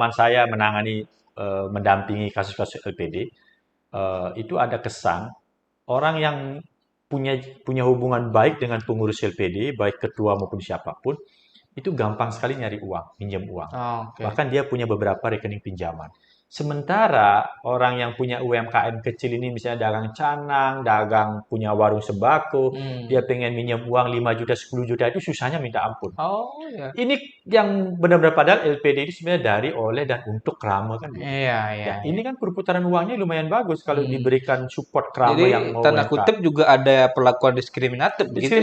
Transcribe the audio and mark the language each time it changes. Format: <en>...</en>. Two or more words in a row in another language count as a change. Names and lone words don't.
<id>Karena pengalaman saya menangani mendampingi kasus-kasus LPD, itu ada kesan orang yang punya punya hubungan baik dengan pengurus LPD, baik ketua maupun siapapun, itu gampang sekali nyari uang, pinjam uang. Oh, oke. Bahkan dia punya beberapa rekening pinjaman. Sementara orang yang punya UMKM kecil ini misalnya dagang canang, dagang punya warung sembako, Hmm. dia pengen minjam uang 5 juta, 10 juta itu susahnya minta ampun. Oh, ya. Ini yang benar-benar padahal LPD itu sebenarnya dari, oleh, dan untuk Krama kan gitu. Iya, iya, Ya, iya. ini kan perputaran uangnya lumayan bagus kalau Hmm. diberikan support Krama Jadi yang mau tanda UMKM. kutip juga ada perlakuan diskriminatif begitu ya?</id>